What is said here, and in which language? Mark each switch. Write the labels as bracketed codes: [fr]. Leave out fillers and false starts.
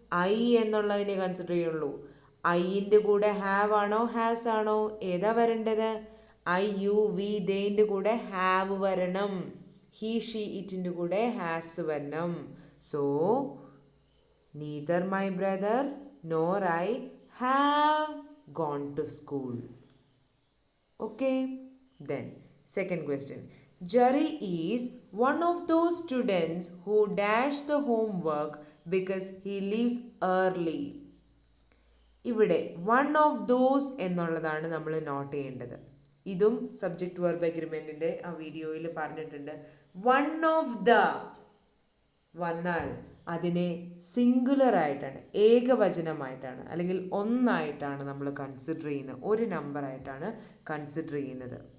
[ml] I എന്നുള്ളതിനെ consider ചെയ്യുള്ളൂ. ഐൻ്റെ കൂടെ ഹാവ് ആണോ ഹാസ് ആണോ? ഏതാ വരേണ്ടത്? ഐ യു വി ദേൻ്റെ കൂടെ ഹാവ് വരണം. ഹി ഷീ ഇറ്റിൻ്റെ കൂടെ ഹാസ് വരണം. [en] So neither my brother nor I have gone to school. Okay. Then second question, Jerry is one of those students who dash the homework because he leaves early. [ml] ഇവിടെ one of those എന്നുള്ളതാണ് നമ്മൾ not ചെയ്യേണ്ടത്. ഇതും subject verb എഗ്രിമെൻറ്റിൻ്റെ ആ വീഡിയോയിൽ പറഞ്ഞിട്ടുണ്ട്. One of the വന്നാൽ അതിനെ സിംഗുലർ ആയിട്ടാണ്, ഏകവചനമായിട്ടാണ് അല്ലെങ്കിൽ ഒന്നായിട്ടാണ് നമ്മൾ കൺസിഡർ ചെയ്യുന്നത്, ഒരു നമ്പറായിട്ടാണ് കൺസിഡർ ചെയ്യുന്നത്.